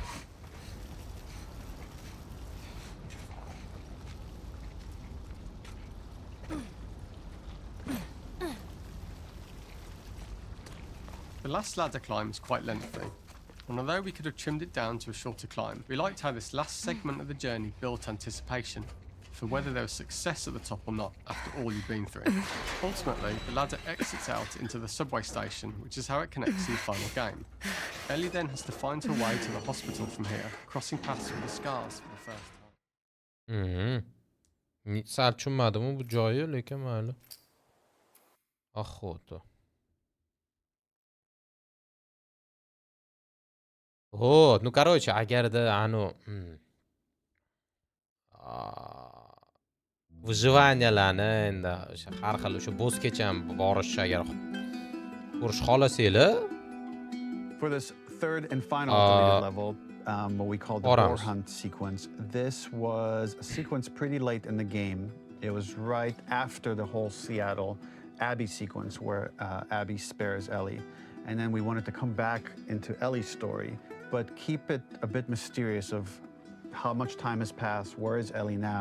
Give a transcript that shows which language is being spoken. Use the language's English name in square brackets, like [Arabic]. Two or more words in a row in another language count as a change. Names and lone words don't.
[English] The last ladder climb is quite lengthy, and although we could have trimmed it down to a shorter climb, we liked how this last segment of the journey built anticipation for whether there was success at the top or not after all you've been through. Ultimately, the ladder exits out into the subway station, which is how it connects to the final game. Ellie then has to find her way to the hospital from here, crossing paths with the scars for the first time. [Uzbek] Sal tushunmadimi bu joyi, lekin mayli. [Russian] Охота. Вот, ну короче, [Uzbek] agarda anu выживаниyalarni endi o'sha har xil o'sha bossgacha borish agar Ko'rish xohlasanglar, [English] For this third and final deleted level, what we call the boar hunt sequence, this was a sequence pretty late in the game. It was right after the whole Seattle Abby sequence where Abby spares Ellie. And then we wanted to come back into Ellie's story, but keep it a bit mysterious of how much time has passed, where is Ellie now?